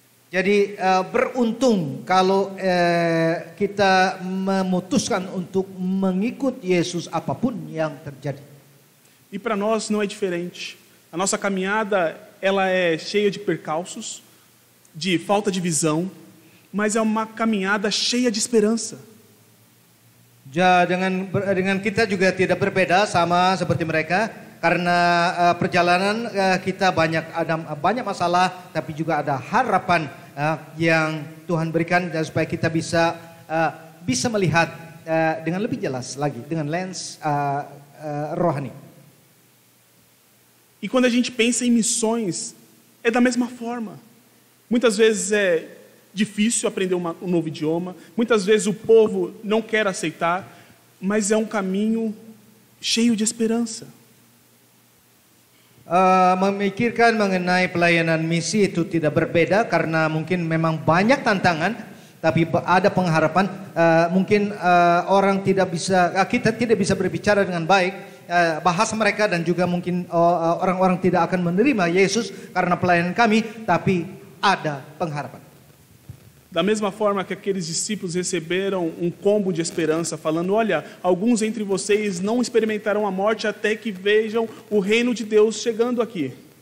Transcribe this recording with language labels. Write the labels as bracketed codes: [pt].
[id] Jadi beruntung kalau kita memutuskan untuk mengikut Yesus apapun yang terjadi. [pt] E para nós não é diferente. A nossa caminhada, ela é cheia de percalços, de falta de visão, mas é uma caminhada cheia de esperança. [id] Dengan kita juga tidak berbeda sama seperti mereka, karena perjalanan kita ada banyak masalah, tapi juga ada harapan yang Tuhan berikan supaya kita bisa melihat dengan lebih jelas lagi, dengan lens rohani. [pt] E quando a gente pensa em missões, é da mesma forma. Muitas vezes é difícil aprender um novo idioma, muitas vezes o povo não quer aceitar, mas é um caminho cheio de esperança. [id] Memikirkan mengenai pelayanan misi itu tidak berbeda karena mungkin memang banyak tantangan, tapi ada pengharapan. Mungkin orang kita tidak bisa berbicara dengan baik bahasa mereka, dan juga mungkin orang-orang tidak akan menerima Yesus karena pelayanan kami, tapi ada pengharapan. [pt] Da mesma forma que aqueles discípulos receberam um combo de esperança, falando: olha, alguns entre vocês não experimentarão a morte até que vejam o reino de Deus chegando aqui.